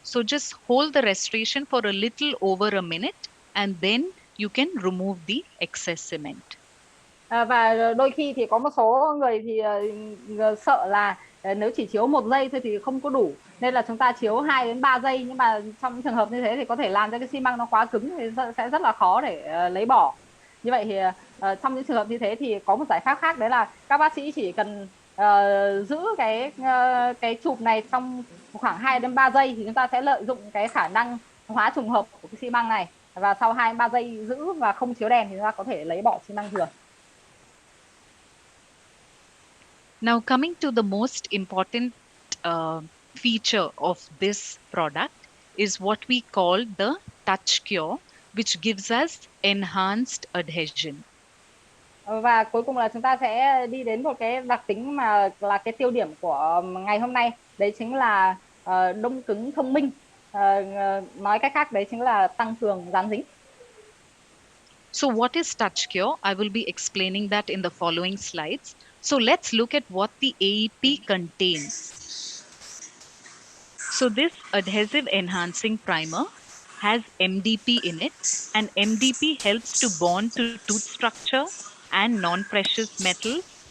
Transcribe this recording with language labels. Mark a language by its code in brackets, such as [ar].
[en] So just hold the restoration for a little over a minute and then you can remove the excess cement. [vi] Và đôi khi thì có một số người thì sợ là nếu chỉ chiếu 1 giây thôi thì không có đủ, nên là chúng ta chiếu 2 đến 3 giây, nhưng mà trong trường hợp như thế thì có thể làm cho cái xi măng nó quá cứng thì sẽ rất là khó để lấy bỏ. Như vậy thì trong những trường hợp như thế thì có một giải pháp khác, đấy là các bác sĩ chỉ cần giữ cái chụp này trong khoảng 2 đến 3 giây thì chúng ta sẽ lợi dụng cái khả năng hóa trùng hợp của cái xi măng này, và sau 2 đến 3 giây giữ và không chiếu đèn thì chúng ta có thể lấy bỏ xi măng thừa. [en] Now, coming to the most important feature of this product is what we call the touch cure, which gives us enhanced adhesion. [vi] Và cuối cùng là chúng ta sẽ đi đến một cái đặc tính mà là cái tiêu điểm của ngày hôm nay, đấy chính là đông cứng thông minh. Nói cách khác đấy chính là tăng cường dán dính. [en] So what is touch cure? I will be explaining that in the following slides. So let's look at what the AEP contains. So this adhesive enhancing primer has MDP in it, and MDP helps to bond to tooth structure and non-precious metals.